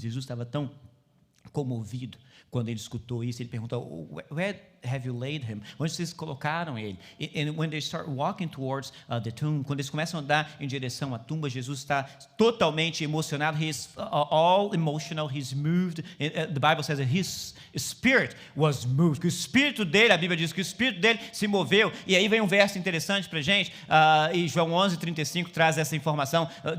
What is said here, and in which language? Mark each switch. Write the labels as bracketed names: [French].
[Portuguese] Jesus estava tão comovido quando ele escutou isso. Ele perguntou, [English] where have you laid him? [Portuguese] Onde vocês colocaram ele? [English] And when they start walking towards the tomb, [Portuguese] quando eles começam a andar em direção à tumba, Jesus está totalmente emocionado. [English] He is all emotional. He's moved. The Bible says that his spirit was moved. [Portuguese] Que o espírito dele, a Bíblia diz que o espírito dele se moveu. E aí vem um verso interessante para a gente. E João 11:35 traz essa informação.